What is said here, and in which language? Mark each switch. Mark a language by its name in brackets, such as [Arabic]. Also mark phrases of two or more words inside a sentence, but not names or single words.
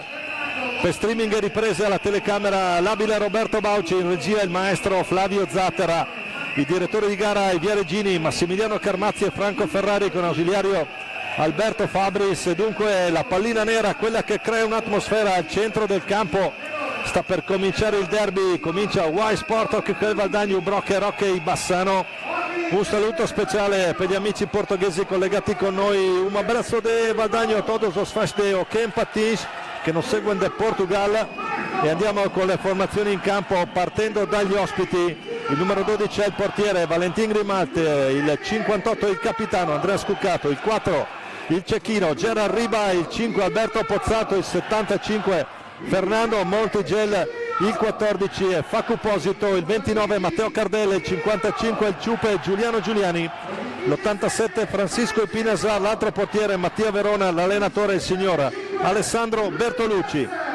[Italian] Per streaming e riprese alla telecamera l'abile Roberto Bauci, in regia il maestro Flavio Zattera, i direttori di gara i Viareggini, Massimiliano Carmazzi e Franco Ferrari con ausiliario Alberto Fabris. Dunque la pallina nera, quella che crea un'atmosfera al centro del campo. Sta per cominciare il derby, comincia Y Sport Hockey Valdagno, Broker Hockey Bassano. Un saluto speciale per gli amici portoghesi collegati con noi. [Spanish] Un abrazo de [Portuguese] Valdagno a todos os fãs de Hockey Patins che nos seguono da Portugal. [Italian] E andiamo con le formazioni in campo partendo dagli ospiti. Il numero 12 è il portiere Valentin Grimalt, il 58 è il capitano Andrea Scuccato, il 4 il cecchino Gerard Riba, il 5 Alberto Pozzato, il 75 Fernando Montigel, il 14 è Facu Posito, il 29 Matteo Cardelle, il 55 il Ciupe Giuliano Giuliani, l'87 Francisco Ipinasar, l'altro portiere Mattia Verona, l'allenatore il signor Alessandro Bertolucci.